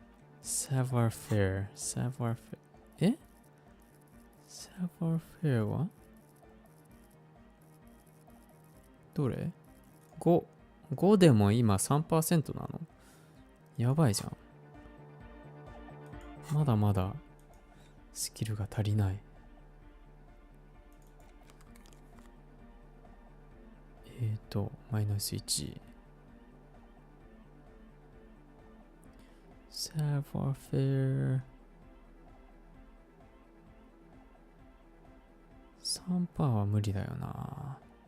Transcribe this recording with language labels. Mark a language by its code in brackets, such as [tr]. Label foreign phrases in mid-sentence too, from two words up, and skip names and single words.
[ja] Savoir-faire. Savoir-faire. え Savoir-faire はどれ ?5 でも今 3% なのやばいじゃん。まだまだスキルが足りない。マイナス 1。Savoir-faire 3% は無理だよな。